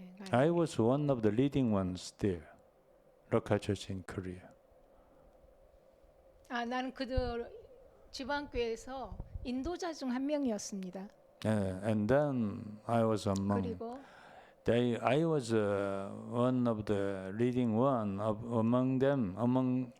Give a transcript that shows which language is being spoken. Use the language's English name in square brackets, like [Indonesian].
[English] I was one of the leading ones there. Local Church in Korea. [Korean] 나는 그들 지방교회에서 인도자 중 한 명이었습니다. [English] And then I was among. [Korean] 그리고 [English] I was one of the leading one among them, among